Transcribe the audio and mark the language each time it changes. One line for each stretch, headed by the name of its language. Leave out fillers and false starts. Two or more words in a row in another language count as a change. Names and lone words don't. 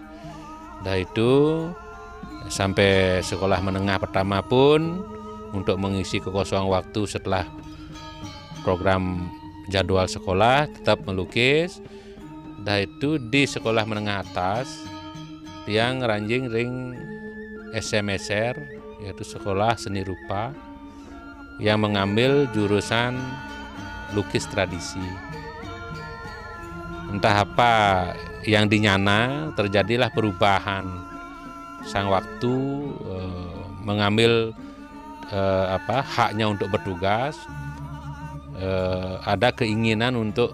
Indonesian: Dah itu sampai sekolah menengah pertama pun untuk mengisi kekosongan waktu setelah program jadwal sekolah tetap melukis. Dah itu di sekolah menengah atas yang
Balinese: ranjing ring
Indonesian: SMSR, yaitu sekolah seni rupa, yang mengambil jurusan lukis tradisi. Entah apa yang dinyana, terjadilah perubahan. Sang waktu mengambil haknya untuk bertugas, ada keinginan untuk